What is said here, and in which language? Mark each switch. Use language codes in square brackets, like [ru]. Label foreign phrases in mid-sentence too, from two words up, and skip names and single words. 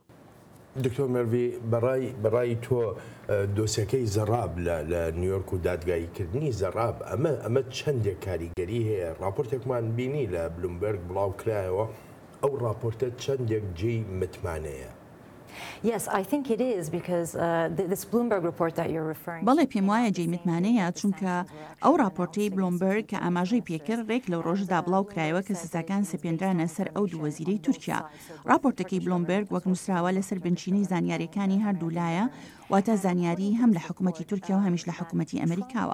[ckb] دکتۆر مەروی بەڕای تۆ دۆسیەکەی زەراب لە نیویۆرک و دادگاییکردنی زەراب ئەمە چەندێک کاریگەری هەیە؟ راپۆرتێکمان بینی لە بلومبەرگ بڵاو کرایەوە، ئەو راپۆرتە چەندێک جێی متمانەیە؟ [en] Yes, I think it is because this Bloomberg report that you're referring to. [ckb] بەڵێ پێم وایە جێی متمانەیە، چونکە ئەو راپۆرتەی بلومبەرگ کە ئاماژەی پێکرد ڕێک لەو ڕۆژدا بڵاو کرایەوە کە سزاکان سپێنرانە سەر ئەو دوو وەزیرەی تورکیا. راپۆرتەکەی بلومبەرگ وەک نووسراوە لەسەر بنچینەی زانیاریەکانی هەردوو لایە، واتە زانیاری هەم لە حکوومەتی تورکیا و هەمیش لە حکوومەتی ئەمریکاوە.